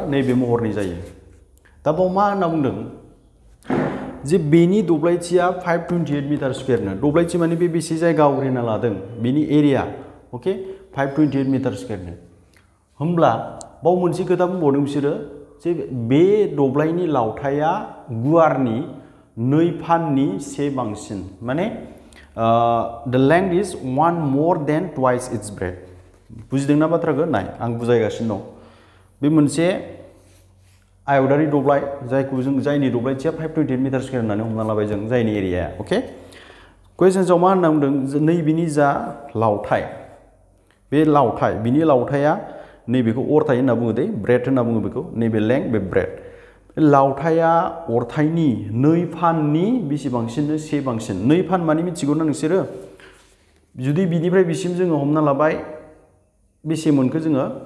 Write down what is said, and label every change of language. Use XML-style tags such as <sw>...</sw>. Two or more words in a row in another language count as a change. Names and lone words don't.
<brx>नैबे महरनि जायो दा बाव मा होनना बुंदों जे बेनि दब्लायथिया 528</brx> <en>meter squareno</en> <brx>दब्लायथि माने बे बेसे जायगा आवग्रिना लादों बेनि</brx> <en>area okay 528 meter squareno</en> <brx>होमब्ला बाव मोनसे खोथा बुंबावदों बिसोरो जे बे दब्लायनि लावथाया गुवारनि 2 फाननि 1 बांसिन माने</brx> <en>the length is 1 more than twice its breadth</en> <brx>बुजिदोंना बाथ्राखौ नाय आं बुजायगासिनो दं बे मोनसे आयतारि दब्लाय जायखौ जों जायनि दब्लायथिया</brx> <en>528 meter square</en> <brx>होननानै हमना लाबाय जों जायनि एरियाया ओके क्वेश्चन्सआव मा होनना बुंदों नैबिनि जा लावथाय बे लावथाय बिनि लावथाया नैबेखौ अरथाय होनना बुङो दे ब्रेथ होनना बुङो बेखौ नैबे लेंथ बे ब्रेथ लावथाया अरथायनि 2 फाननि बेसेबांसिननो 1 बांसिन 2 फान माने मिथिगौ ना नोंसोरो जुदि बिनिफ्राय बिसिम जोङो हमना लाबाय बेसे मोनखो जोङो</brx>